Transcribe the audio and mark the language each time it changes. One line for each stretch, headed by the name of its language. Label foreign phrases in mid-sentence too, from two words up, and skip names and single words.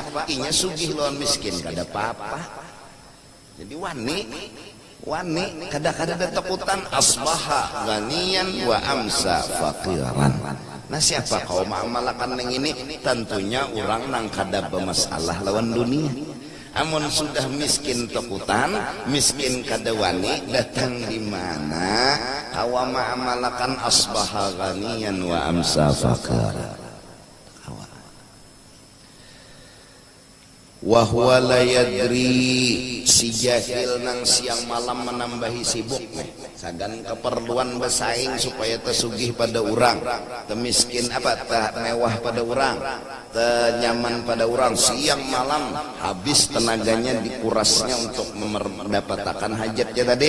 Banjar: Inya sugih lawan miskin, kada apa-apa. Jadi wani, kada takutan
Arabic: أصبح غنيا وأمسى فقيرا.
Banjar: Nah siapa kau ma'amalakan yang ini? Tentunya orang nang kada bermasalah lawan dunia. Amun sudah miskin takutan, miskin kada wani, datang di mana? Kawa ma'amalakan
Arabic: أصبح غنيا وأمسى فقيرا. وهو لا يدري,
Banjar: si jahil nang siang malam menambahi sibuk sagan keperluan bersaing supaya tersugih pada orang, temiskin apa mewah pada orang, tenyaman pada orang, siang malam habis tenaganya dikurasnya untuk mendapatkan hajatnya tadi.